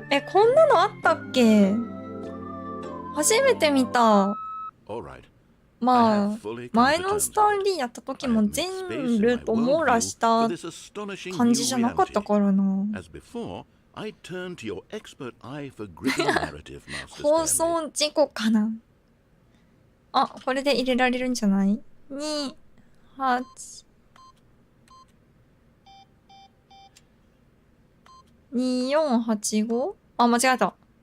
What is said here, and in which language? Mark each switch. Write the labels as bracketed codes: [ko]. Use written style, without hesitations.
[ja] こんなのあったっけ？初めて見た。 [en] All right. [ja] まあ、前のスタンリーやった時も全ルート網羅した感じじゃなかったからな。 [en] As before, I turn to your expert eye for gripping narrative, Master [ja] 放 [en] Stanley. [ja] 送事故かな。あ、これで入れられるんじゃない？ 2、8。 2485？ あ、間違えた。